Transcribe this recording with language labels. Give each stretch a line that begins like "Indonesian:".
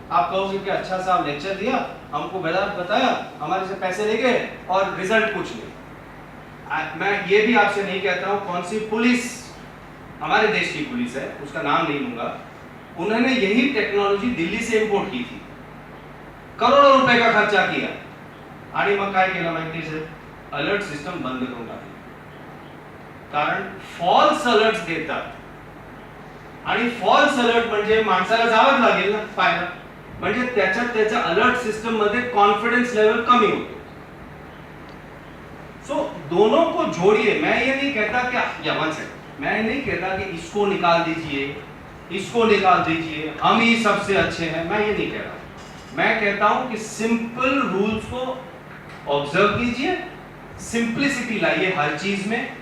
Hindi: आप कहोगे कि अच्छा सा लेक्चर दिया, हमको बताया, हमारे से पैसे ले गए और रिजल्ट कुछ नहीं। मैं ये भी आपसे नहीं कहता हूं कौन सी पुलिस, हमारे देश की पुलिस है, उसका नाम नहीं लूंगा, उन्होंने यही टेक्नोलॉजी दिल्ली से इंपोर्ट की थी, करोड़ों रुपए का खर्चा किया
Marathi: आणि मग काय केलं माहिती आहे? अलर्ट सिस्टम बंद करून टाकली, कारण फॉल्स अलर्ट्स देतात आणि फॉल्स अलर्ट म्हणजे माणसाला जावंच लागेल ना पाहायला, म्हणजे त्याच्या अलर्ट सिस्टम मध्ये कॉन्फिडेंस लेवल कमी होतो।
Hindi: सो दोनों को जोड़िए। मैं ये नहीं कहता कि मैं नहीं कहता कि इसको निकाल दीजिए, इसको निकाल दीजिए, हम ही सबसे अच्छे हैं, मैं ये नहीं कह रहा। मैं कहता हूं कि सिंपल रूल्स को ऑब्जर्व कीजिए, सिंप्लिसिटी लाइए हर चीज में।